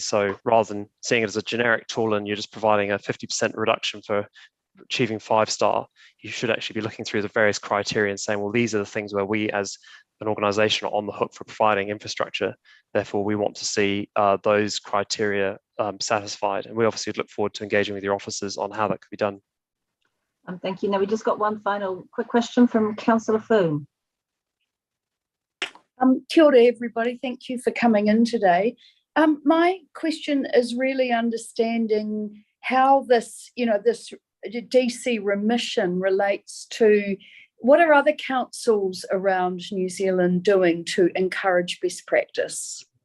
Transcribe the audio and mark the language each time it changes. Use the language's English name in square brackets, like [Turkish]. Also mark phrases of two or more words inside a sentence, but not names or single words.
[English] So rather than seeing it as a generic tool and you're just providing a 50% reduction for achieving 5-star, you should actually be looking through the various criteria and saying, well, these are the things where we as an organisation are on the hook for providing infrastructure. Therefore, we want to see those criteria satisfied. And we obviously look forward to engaging with your officers on how that could be done. Thank you. Now we just got one final quick question from Councillor Foon. [Māori] Kia ora, [English] everybody. Thank you for coming in today. My question is really understanding how this DC remission relates to what are other councils around New Zealand doing to encourage best practice?